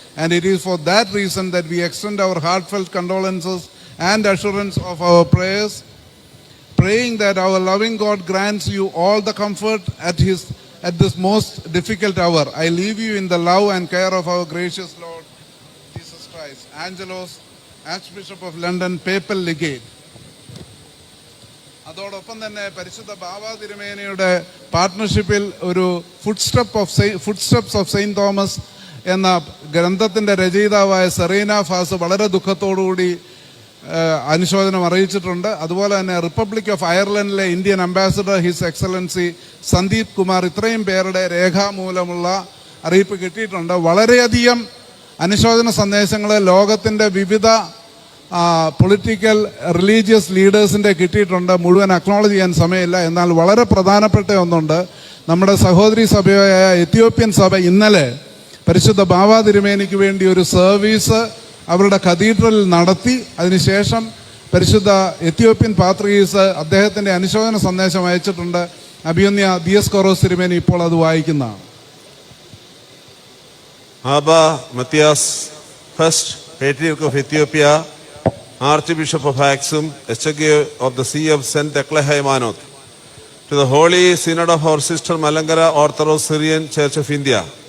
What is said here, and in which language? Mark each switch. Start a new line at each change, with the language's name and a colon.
English: And it is for that reason that we extend our heartfelt condolences and assurance of our prayers, praying that our loving God grants you all the comfort at this most difficult hour. I leave you in the love and care of our gracious Lord Jesus Christ. Angelos, Archbishop of London, Papal Legate.
Malayalam: അതോടൊപ്പം തന്നെ പരിശുദ്ധ ബാവാ തിരുമേനിയുടെ പാർട്ട്ണർഷിപ്പിൽ ഒരു ഫുട്സ്റ്റെപ്സ് of Saint Thomas എന്ന ഗ്രന്ഥത്തിന്റെ രചയിതാവായ Serena ഫാസ് വളരെ ദുഃഖത്തോടുകൂടി അനുശോചനം അറിയിച്ചിട്ടുണ്ട്. അതുപോലെ തന്നെ republic of അയർലൻഡിലെ Indian ambassador his excellency Sandeep Kumar, ഇത്രയും പേരുടെ രേഖാമൂലമുള്ള അറിയിപ്പ് കിട്ടിയിട്ടുണ്ട്. വളരെയധികം അനുശോചന സന്ദേശങ്ങൾ ലോകത്തിൻ്റെ വിവിധ പൊളിറ്റിക്കൽ റിലീജിയസ് ലീഡേഴ്സിൻ്റെ കിട്ടിയിട്ടുണ്ട്. മുഴുവൻ അക്നോളജ് ചെയ്യാൻ സമയമില്ല. എന്നാൽ വളരെ പ്രധാനപ്പെട്ട ഒന്നുണ്ട്. നമ്മുടെ സഹോദരി സഭയായ എത്യോപ്യൻ സഭ ഇന്നലെ പരിശുദ്ധ ബാവാ തിരുമേനിക്ക് വേണ്ടി ഒരു സർവീസ് അവരുടെ കത്തീഡ്രലിൽ നടത്തി. അതിനുശേഷം പരിശുദ്ധ എത്യോപ്യൻ പാത്രീസ് അദ്ദേഹത്തിൻ്റെ അനുശോചന സന്ദേശം അയച്ചിട്ടുണ്ട്. അഭിയന്യ ദിയസ്കോറോസ് തിരുമേനി ഇപ്പോൾ അത് വായിക്കുന്നതാണ്.
English: Abba Matthias, first Patriarch of Ethiopia, Archbishop of Aksum, Echege of the See of St. Tekle Haymanot, to the Holy Synod of our sister Malankara Orthodox Syrian Church of India.